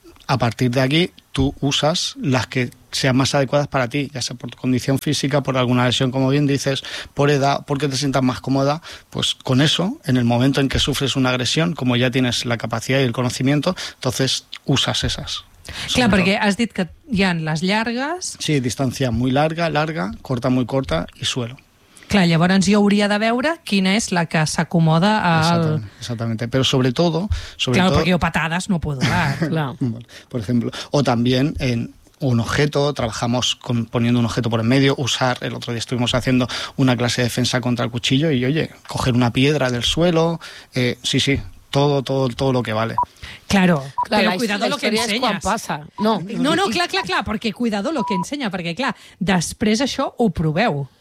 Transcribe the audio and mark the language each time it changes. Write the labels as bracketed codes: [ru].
[es] A partir de aquí, tú usas las que sean más adecuadas para ti, ya sea por tu condición física, por alguna lesión, como bien dices, por edad, porque te sientas más cómoda, pues con eso, en el momento en que sufres una agresión, como ya tienes la capacidad y el conocimiento, entonces usas esas. [ca] Clar, perquè has dit que hi ha les llargues... [es] Sí, distància muy larga, larga, corta, muy corta y suelo. [ca] Clar, llavors jo hauria de veure quina és la que s'acomoda al... [es] Exactamente, pero sobre todo... Sobre claro, todo... porque yo patadas no puedo dar, claro. Por ejemplo, o también en un objeto, trabajamos poniendo un objeto por en medio, usar, el otro día estuvimos haciendo una clase de defensa contra el cuchillo y oye, coger una piedra del suelo, sí, sí, todo lo que vale. Claro, pero cuidado lo que ensenyes. [ca] Quan passa. No. No, clar, perquè [es] cuidado lo que [ca] ensenya, perquè clar, després això ho proveu.